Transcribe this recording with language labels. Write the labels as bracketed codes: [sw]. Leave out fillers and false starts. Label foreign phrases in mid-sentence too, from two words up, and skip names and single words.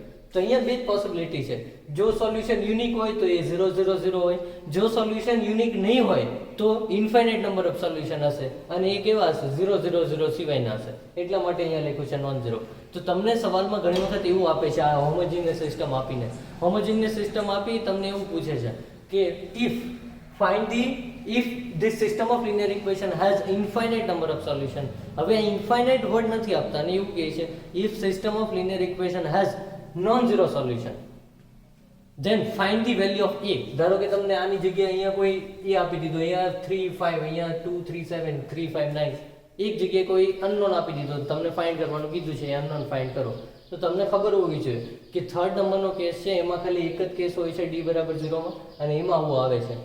[gu] તો અહીંયા બે જ પોસિબિલિટી છે, જો સોલ્યુશન યુનિક હોય તો એ 0 0 0 હોય, જો સોલ્યુશન યુનિક નહીં હોય તો [en] infinite number of solution [gu] હશે, અને એ કેવા હશે, 0 0 0 સિવાયના હશે. એટલા માટે અહીંયા લખ્યું છે નોન 0. તો તમને સવાલમાં ઘણી વખત એવું આપે છે, આ [en] homogeneous system [gu] આપીને, [en] homogeneous system [gu] આપી તમને એવું પૂછે છે કે [en] if this system of linear equation has infinite number of solution. [gu] હવે આ [en] infinite word [gu] નથી આપતા, અને એવું કહે છે [en] if system of linear equation has non-zero solution then find the value of a. [gu] ધારો કે તમને આની જગ્યાએ અહીંયા કોઈ a આપી દીધો, અહીંયા 3 5, અહીંયા 2 3 7 3 5 9, એક જગ્યાએ કોઈ અનનોન આપી દીધો, તમને ફાઇન્ડ કરવાનું કીધું છે, [en] unknown find [gu] કરો. તો તમને ખબર હોવી જોઈએ કે થર્ડ નંબરનો કેસ છે એમાં ખાલી એક જ કેસ હોય છે d બરાબર 0 માં, અને એમાં આવું આવે છે.